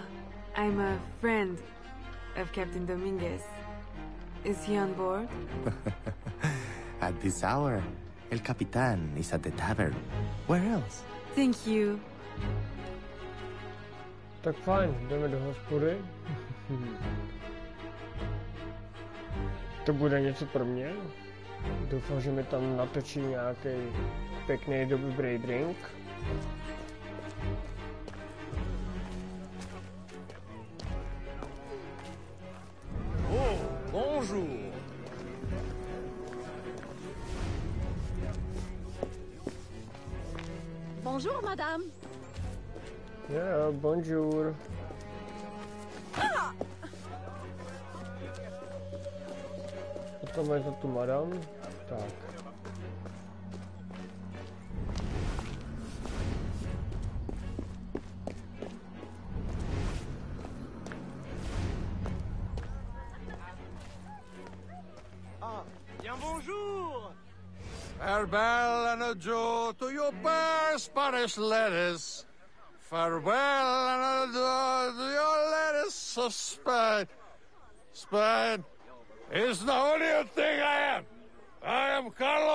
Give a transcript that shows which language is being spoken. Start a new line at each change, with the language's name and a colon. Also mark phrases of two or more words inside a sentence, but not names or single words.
English: I'm a friend of Captain Dominguez. Is he on board? At this hour, El Capitan is at the tavern. Where else? Thank you.
Czech: Tak fajn, jdeme do hospody. To bude něco pro mě. Doufám, že mi tam natočí nějaký pěkný dobrý drink.
French: Oh, bonjour. Bonjour, madame.
English: Yeah, bonjour.
Czech: Potom je to tu madam. Tak.
French: Bien bonjour.
English: Farewell and adieu to your bare Spanish letters. Farewell and adieu to your letters of Spain. Spain is the only thing I am. I am Carlos